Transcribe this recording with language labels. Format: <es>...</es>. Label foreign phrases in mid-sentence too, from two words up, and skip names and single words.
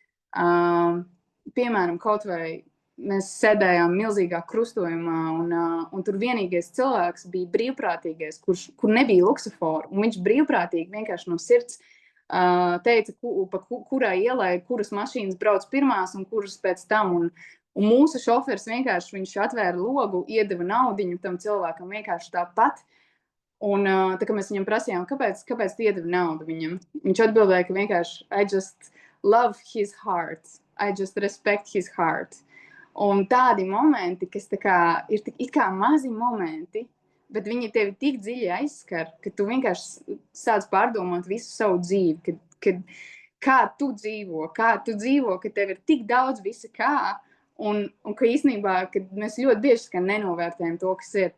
<lv>Piemēram, kaut vai mēs sēdējām milzīgā krustojumā, un tur vienīgais cilvēks bija brīvprātīgais, kur nebija luksuforu, un viņš brīvprātīgi vienkārši no sirds teica, kurai ielai, kuras mašīnas brauc pirmās un kuras pēc tam. Un mūsu šoferis vienkārši viņš atvēra logu, iedeva naudiņu tam cilvēkam vienkārši tāpat. Un tā kā mēs viņam prasījām, kāpēc tu iedevi naudu viņam? Viņš atbildēja, ka vienkārši</lv> <en>I just love his heart, I just respect his heart.</en> <lv>Un tādi momenti, kas tā kā ir it kā mazi momenti, bet viņi tevi tik dziļi aizskar, ka tu vienkārši sāc pārdomāt visu savu dzīvi, kā tu dzīvo, ka tev ir tik daudz visa kā, un ka īstenībā, ka mēs ļoti bieži nenovērtējam to, kas ir.</lv>